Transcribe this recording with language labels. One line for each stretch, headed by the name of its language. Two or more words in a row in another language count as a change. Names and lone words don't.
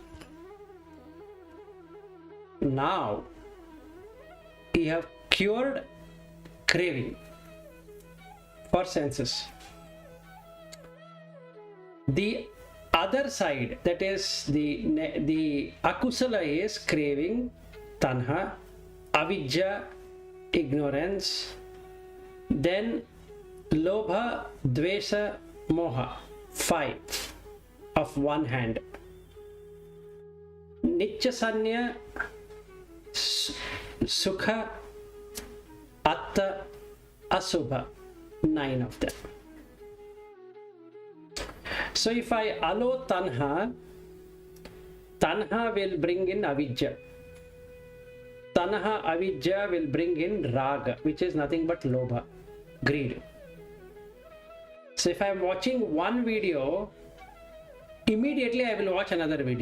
English: Now, you have cured craving for senses. The other side, that is the akusala, is craving,
Pali: tanha, avidya,
English: ignorance, then
Pali: lobha, dvesa, moha,
English: 5 of one hand.
Pali: Nityasanya, sukha, atta, asubha, 9 of them.
English: So if I allow tanha, tanha will bring in avidya.
Pali: Tanha, avidya
English: will bring in raga, which is nothing but lobha, greed. So if I am watching one video, immediately I will watch another video.